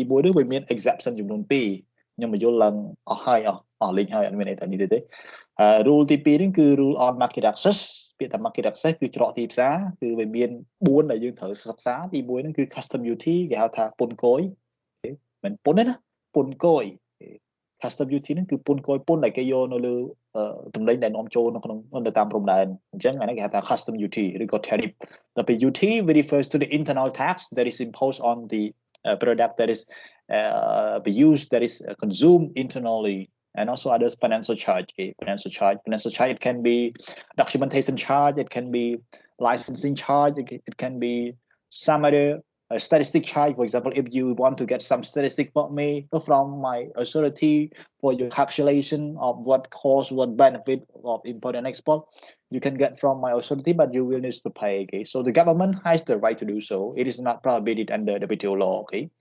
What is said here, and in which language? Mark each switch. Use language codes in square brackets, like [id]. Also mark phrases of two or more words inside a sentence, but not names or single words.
[km] 1 នេះវាមាន exception ចំនួន2ខ្ញុំបញ្យល់ឡើងអស់ហើយអស់លេងហើយអត់មានអីតែនេះទេ rule ទី2នេះគឺ [en] rule on market access [km] ពាក្យថា [en] market access [km] គឺច្រកទីផ្សារគឺវាមាន4ដែលយើងត្រូវសិក្សាទី1ហ្នឹងគឺ custom duty គេហៅថាពន្ធគយមិនពន្ធទេណាពន្ធគយ [en] custom duty [km] ហ្នឹងគឺពន្ធគយពន្ធដែលគេយកនៅលើទំនិញដែលនាំចូលនៅក្នុងនៅតាមព្រំដែនអញ្ចឹង អានេះគេហៅថា [en] custom duty [km] ឬក៏ tariff តែពេល [en] UT refers to the internal tax that is imposed on the product that is used that is consumed internally and also other financial charge okay financial charge it can be documentation charge it can be licensing charge it can be some other statistic charge for example if you want to get some statistic from my authority for your calculation of what cost what benefit of import and export you can get from my authority but you will need to pay okay so the government has the right to do so it is not prohibited under the WTO law okay